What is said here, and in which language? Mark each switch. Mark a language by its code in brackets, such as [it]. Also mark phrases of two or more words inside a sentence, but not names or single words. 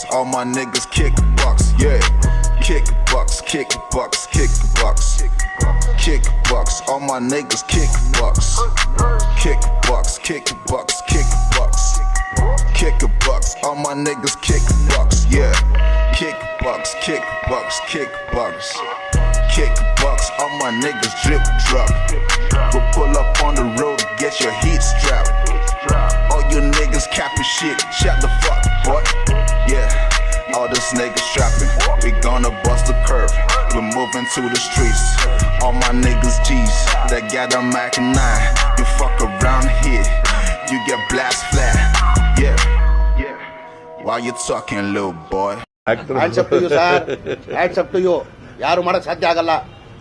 [en] All my niggas kickbox, yeah. Kickbox, kickbox, kickbox, kickbox. All my niggas kickbox, kickbox, kickbox, kickbox, kickbox. All my niggas kickbox, yeah. Kickbox, kickbox, kickbox, kickbox. All my niggas drip drop. We'll pull up on the road, get your heat strapped. All you niggas capping shit, shut the fuck, boy. Yeah, all this niggas strapping. We gonna bust the curve. We're moving to the streets. All my niggas G's that got a Mac 9. You fuck around here, you get blast flat. Yeah, yeah. Why you talking, little boy? hands up to you sir, hands up to you. [kn] ಯಾರು ಮಾಡಕ್ ಸಾಧ್ಯ ಆಗಲ್ಲ.